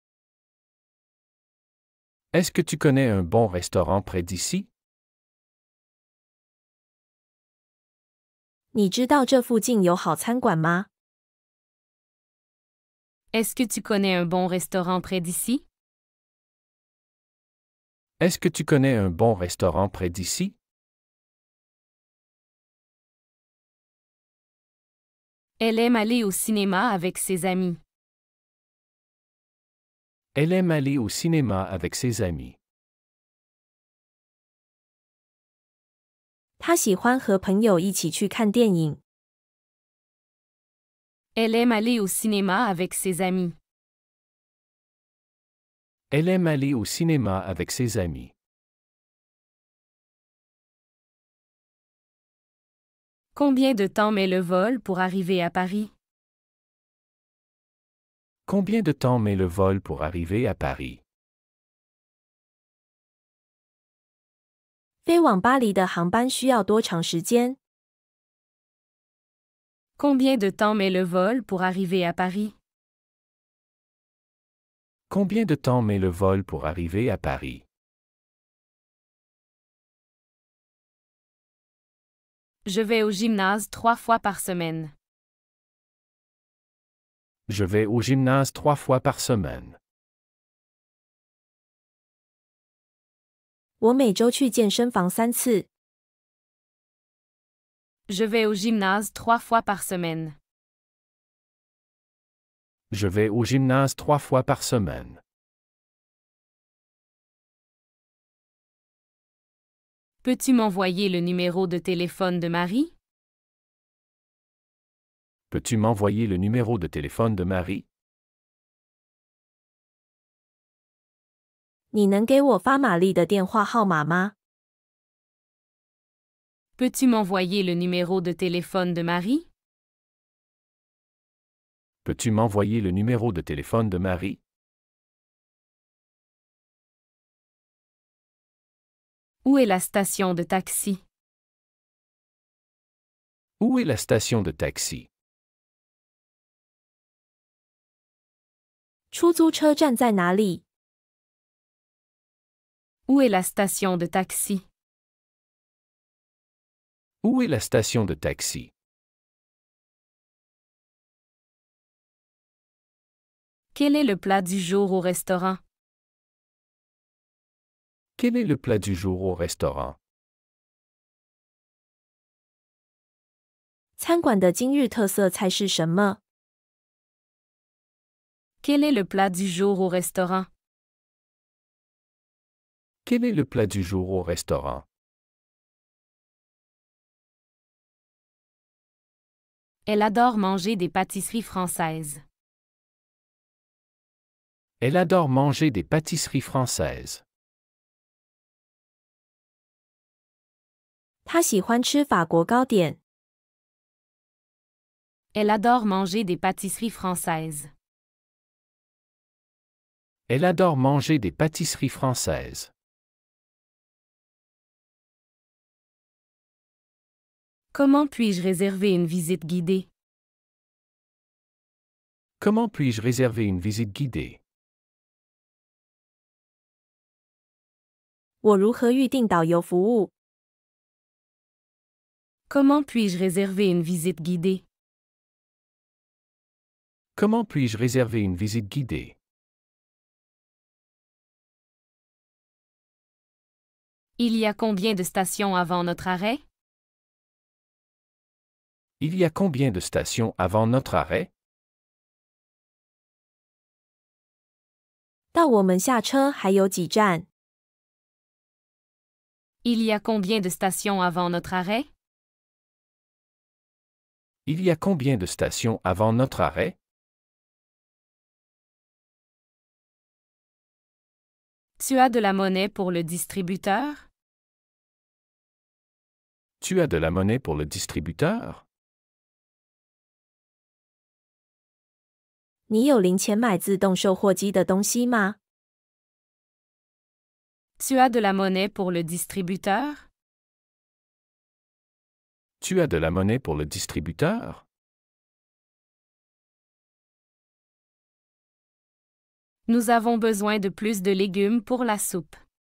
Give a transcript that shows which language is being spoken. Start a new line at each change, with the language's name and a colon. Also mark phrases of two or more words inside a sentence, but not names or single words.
French: Est-ce que tu connais un bon restaurant près d'ici?
Chinese: 你知道这附近有好餐馆吗？
French: Est-ce que tu connais un bon restaurant près d'ici? Est-ce que tu connais un bon restaurant près d'ici? Elle aime aller au cinéma avec ses amis. Elle aime aller au cinéma avec ses amis.
Chinese: 他喜欢和朋友一起去看电影。
French: Elle aime aller au cinéma avec ses amis. Elle aime aller au cinéma avec ses amis. Combien de temps met le vol pour arriver à Paris? Combien de temps met le vol pour arriver à Paris?
Chinese: 飞往巴黎的航班需要多长时间？
French: Combien de temps met le vol pour arriver à Paris? Combien de temps met le vol pour arriver à Paris? Je vais au gymnase 3 fois par semaine. Je vais au gymnase 3 fois par semaine.
Chinese: 我每周去健身房3次。
French: Je vais au gymnase 3 fois par semaine. Je vais au gymnase 3 fois par semaine. Peux-tu m'envoyer le numéro de téléphone de Marie? Peux-tu m'envoyer le numéro de téléphone de Marie?
Chinese: 你能给我发玛丽的电话号码吗？
French: Peux-tu m'envoyer le numéro de téléphone de Marie? Peux-tu m'envoyer le numéro de téléphone de Marie? Où est la station de taxi? Où est la station de taxi?
Chinese: 出租车站在哪里？
French: Où est la station de taxi? Où est la station de taxi? Quel est le plat du jour au restaurant? Quel est le plat du jour au restaurant?
Chinese: 餐馆的今日特色菜是什么？
French: Quel est le plat du jour au restaurant? Quel est le plat du jour au restaurant? Elle adore manger des pâtisseries françaises. Elle adore manger des pâtisseries françaises.
Chinese: 她喜欢吃法国糕点。
French: Elle adore manger des pâtisseries françaises. Elle adore manger des pâtisseries françaises. Comment puis-je réserver une visite guidée? Comment puis-je réserver une visite guidée?
Chinese: 我如何预定导游服务？
French: Comment puis-je réserver une visite guidée? Comment puis-je réserver une visite guidée? Il y a combien de stations avant notre arrêt? Il y a combien de stations avant notre arrêt?
Chinese: 到我们下车还有几站？
French: Il y a combien de stations avant notre arrêt? Il y a combien de stations avant notre arrêt? Tu as de la monnaie pour le distributeur? Tu as de la monnaie pour le distributeur?
Chinese: 你有零钱买自动售货机的东西吗？
French: Tu as de la monnaie pour le distributeur? Tu as de la monnaie pour le distributeur? Nous avons besoin de plus de légumes pour la soupe.